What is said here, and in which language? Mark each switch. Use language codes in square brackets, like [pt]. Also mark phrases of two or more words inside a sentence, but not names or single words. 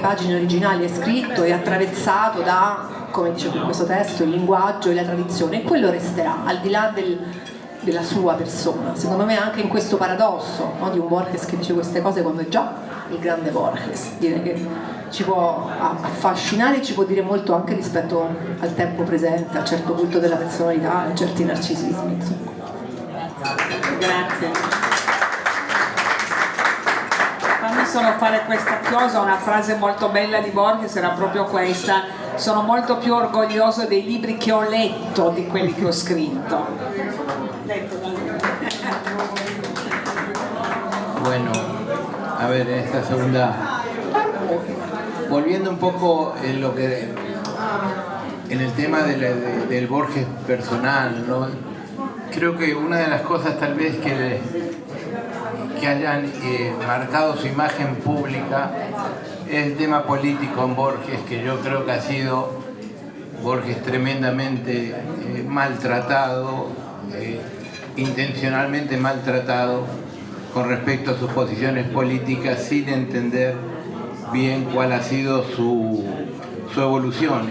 [it] pagine originali, è scritto e attraversato da, come dice qui questo testo, il linguaggio e la tradizione, e quello resterà al di là della sua persona, secondo me anche in questo paradosso, no, di un Borges che dice queste cose quando è già il grande Borges, dire che ci può affascinare, ci può dire molto anche rispetto al tempo presente, a un certo culto della personalità, a certi narcisismi, insomma. Grazie. Fammi solo fare questa chiosa, una frase molto bella di Borges era proprio questa: sono molto più orgoglioso dei libri che ho letto di quelli che ho scritto. [es] Bueno, a ver, en esta segunda, volviendo un poco en el tema del Borges personal, ¿no? Creo que una de las cosas tal vez que hayan marcado su imagen pública es el tema político en Borges, que yo creo que ha sido Borges tremendamente maltratado, intencionalmente maltratado con respecto a sus posiciones políticas, sin entender bien cuál ha sido su evolución.